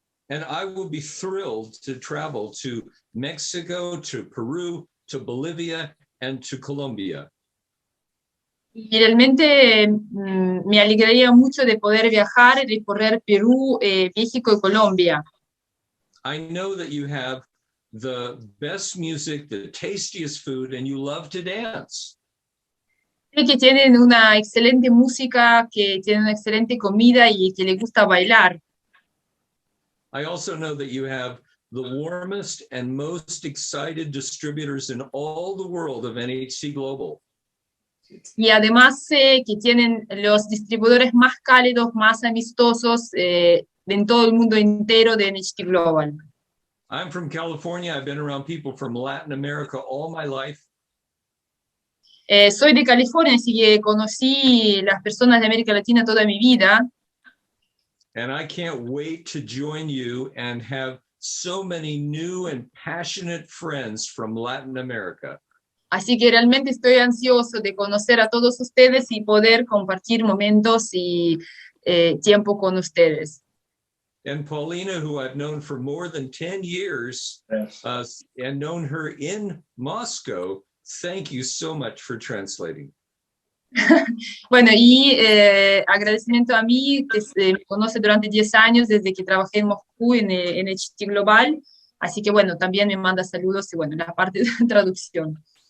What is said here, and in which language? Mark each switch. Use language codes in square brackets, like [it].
[en] And I will be thrilled to travel to Mexico, to Peru, to Bolivia, and to Colombia. [es] Y realmente me alegraría mucho de poder viajar y recorrer Perú, México y Colombia. [en] I know that you have the best music, the tastiest food, and you love to dance. [es] Sé que tienen una excelente música, que tienen una excelente comida y que les gusta bailar. [en] I also know that you have the warmest and most excited distributors in all the world of NHT Global. [es] Y además sé que tienen los distribuidores más cálidos, más amistosos en todo el mundo entero de NHT Global. [en] I'm from California. I've been around people from Latin America all my life. [es] Soy de California, así que conocí las personas de América Latina toda mi vida. [en] And I can't wait to join you and have so many new and passionate friends from Latin America. [es] Así que realmente estoy ansioso de conocer a todos ustedes y poder compartir momentos y tiempo con ustedes. [en] And Paulina, who I've known for more than 10 years, and known her in Moscow, thank you so much for translating. [es] Bueno, y agradecimiento a mí, que me conoce durante 10 años, desde que trabajé en Moscú, en NHT Global. Así que bueno, también me manda saludos y bueno, la parte de traducción.